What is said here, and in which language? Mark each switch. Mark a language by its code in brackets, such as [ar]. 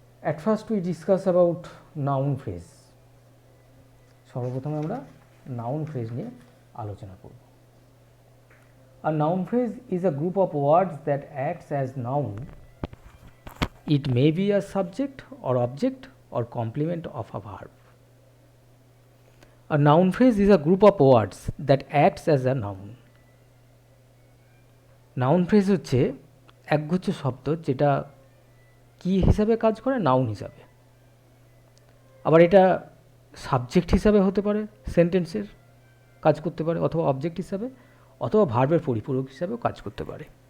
[en] At first we discuss about noun phrase. [bn] সর্বপ্রথমে আমরা noun phrase নিয়ে আলোচনা করব। [en] A noun phrase is a group of words that acts as noun. It may be a subject or object or complement of a verb. A noun phrase is a group of words that acts as a noun. [bn] Noun phrase হচ্ছে একগুচ্ছ শব্দ যেটা কি হিসাবে কাজ করে, noun হিসাবে। আবার এটা সাবজেক্ট হিসাবে হতে পারে, সেন্টেন্সের কাজ করতে পারে, অথবা অবজেক্ট হিসাবে, অথবা ভার্বের পরিপূরক হিসাবেও কাজ করতে পারে।